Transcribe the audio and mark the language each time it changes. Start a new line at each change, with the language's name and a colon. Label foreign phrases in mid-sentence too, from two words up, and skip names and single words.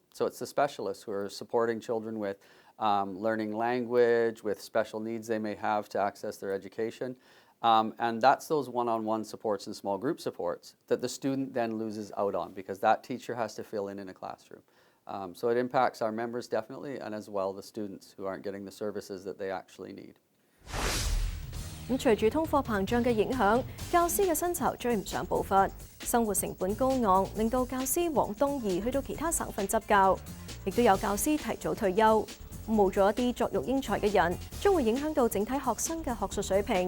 English: So it's the specialists who are supporting children with learning language, with special needs they may have to access their education. And that's those one-on-one supports and small group supports that the student then loses out on because that teacher has to fill in a classroom. So it impacts our members definitely, and as well the students who aren't getting the services that they actually need.
Cantonese: 咁隨住通貨膨脹嘅影響，教師嘅薪酬追唔上步伐，生活成本高昂，令到教師往東移去到其他省份執教，亦都有教師提早退休。冇咗一啲作育英才嘅人，將會影響到整體學生嘅學術水平。